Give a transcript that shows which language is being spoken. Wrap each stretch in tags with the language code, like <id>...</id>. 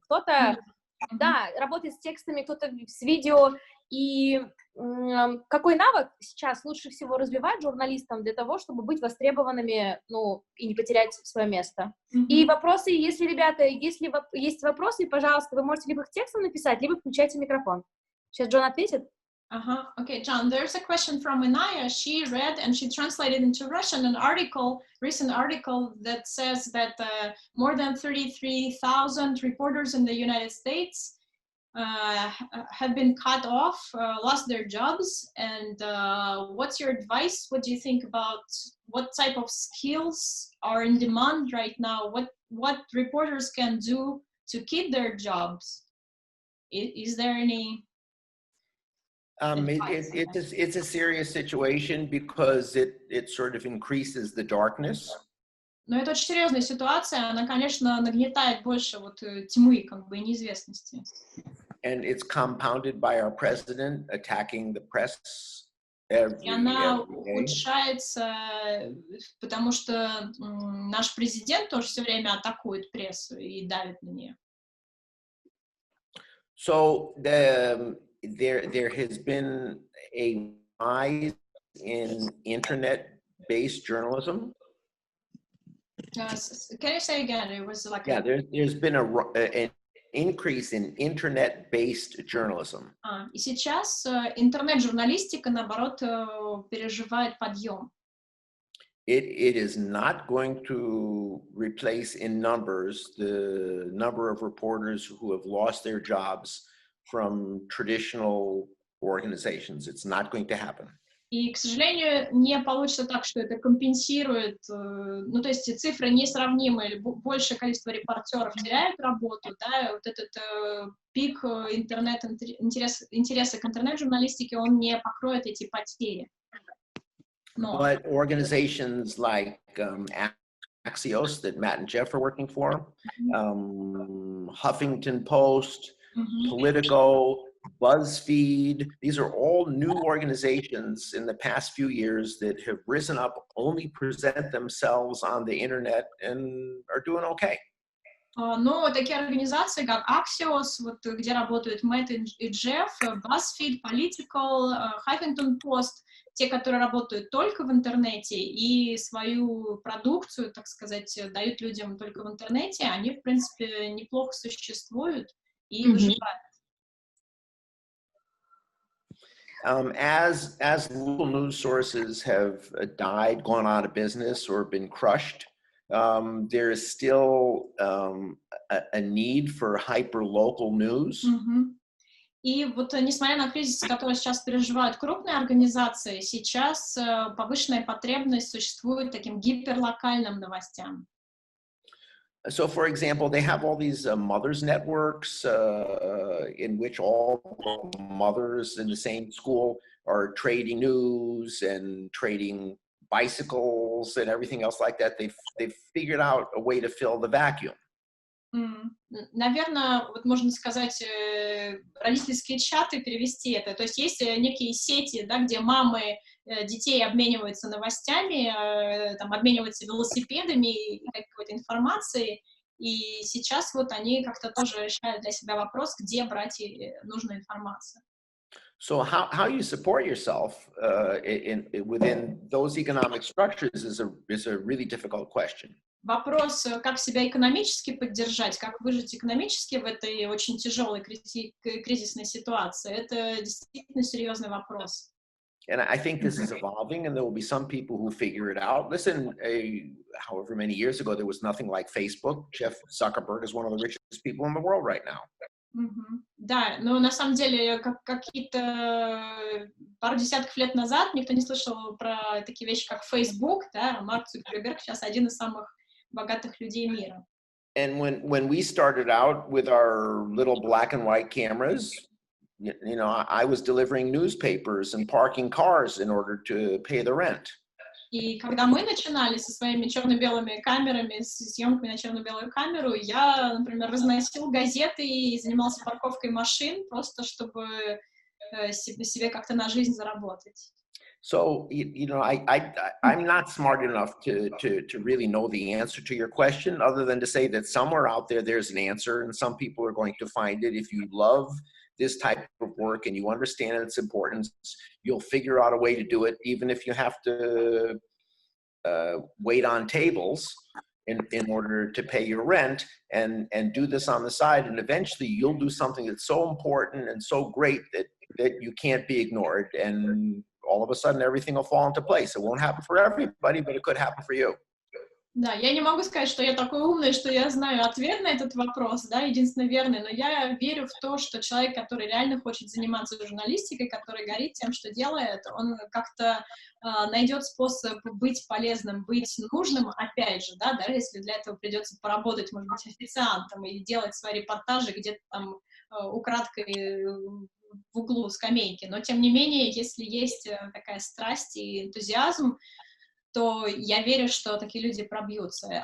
<ru>Кто-то, да, работает с текстами, кто-то с видео, и какой навык сейчас лучше всего развивать журналистам для того, чтобы быть востребованными, ну, и не потерять свое место. И вопросы, если, ребята, если есть вопросы, пожалуйста, вы можете либо их текстом написать, либо включайте микрофон. Сейчас Джон ответит.</ru> <en>Okay, John, there's a question from Inaya. She read and she translated into Russian an article, recent article that says that more than 33,000 reporters in the United States have been cut off, lost their jobs. And what's your advice? What do you think about what type of skills are in demand right now? What reporters can do to keep their jobs? Is there any... It's a serious situation because it sort of increases the darkness.</en> <ru>Но это очень серьезная ситуация, она, конечно, нагнетает больше вот тьмы, как бы, и неизвестности.</ru> <en>And it's compounded by our president attacking the press every</en> <ru>И она</ru> <en>day.</en> <ru>ухудшается, потому что наш президент тоже все время атакует прессу и давит на нее.</ru> <en>So there has been a rise in internet-based journalism. Can you say again? It was like There's been an increase in internet-based journalism.</en> <ru>И сейчас интернет-журналистика, наоборот, переживает подъем.</ru> <en>It is not going to replace in numbers the number of reporters who have lost their jobs from traditional organizations. It's not going to happen.</en> <ru>И, к сожалению, не получится так, что это компенсирует, ну, то есть цифры несравнимые, большее количество репортеров теряют работу, да, вот этот пик интереса к интернет-журналистике, он не покроет эти потери.</ru> <en>But organizations like Axios that Matt and Jeff are working for, Huffington Post, Politico, BuzzFeed, these are all new organizations in the past few years that have risen up, only present themselves on the internet and are doing okay.</en> <ru>Но такие организации, как Axios, вот, где работают Мэтт и Джефф, BuzzFeed, Political, Huffington Post, те, которые работают только в интернете и свою продукцию, так сказать, дают людям только в интернете, они, в принципе, неплохо существуют и выживают.</ru> <en>As local news sources have died, gone out of business, or been crushed, there is still a need for hyper-local news.</en> <ru>И вот, несмотря на кризис, который сейчас переживают крупные организации, сейчас повышенная потребность существует таким гиперлокальным новостям.</ru> <en>So, for example, they have all these mothers networks in which all mothers in the same school are trading news and trading bicycles and everything else like that. They've figured out a way to fill the vacuum.</en> <ru>Наверное, вот можно сказать, родительские чаты перевести это. То есть есть некие сети, да, где мамы детей обмениваются новостями, там, обмениваются велосипедами и какой-то информацией. И сейчас вот они как-то тоже решают для себя вопрос, где брать нужную информацию.</ru> <en>So how you support yourself within those economic structures is a really difficult question.</en> <ru>Вопрос, как себя экономически поддержать, как выжить экономически в этой очень тяжелой кризисной ситуации, это действительно серьезный вопрос.</ru> <en>And I think this is evolving, and there will be some people who figure it out. Listen, however many years ago, there was nothing like Facebook. Jeff Zuckerberg is one of the richest people in the world right now.</en> <ru>Да, но на самом деле какие-то пару десятков лет назад никто не слышал про такие вещи, как Facebook, да, Марк Цукерберг сейчас один из самых богатых людей мира.</ru> <en>And when we started out with our little black and white cameras, you know, I was delivering newspapers and parking cars in order to pay the rent.</en> <ru>И когда мы начинали со своими черно-белыми камерами, с съемками на черно-белую камеру, я, например, разносил газеты и занимался парковкой машин, просто чтобы себе как-то на жизнь заработать.</ru> <en>So, you know, I'm not smart enough to really know the answer to your question, other than to say that somewhere out there, there's an answer, and some people are going to find it. If you love this type of work and you understand its importance, you'll figure out a way to do it, even if you have to wait on tables in order to pay your rent, and do this on the side. And eventually you'll do something that's so important and so great that you can't be ignored. And all of a sudden everything will fall into place. It won't happen for everybody, but it could happen for you.</en> <ru>Да, я не могу сказать, что я такой умный, что я знаю ответ на этот вопрос, да, единственно верный, но я верю в то, что человек, который реально хочет заниматься журналистикой, который горит тем, что делает, он как-то найдет способ быть полезным, быть нужным, опять же, да, даже если для этого придется поработать, может быть, официантом или делать свои репортажи где-то там украдкой в углу скамейки, но тем не менее, если есть такая страсть и энтузиазм, то я верю, что такие люди пробьются.</ru>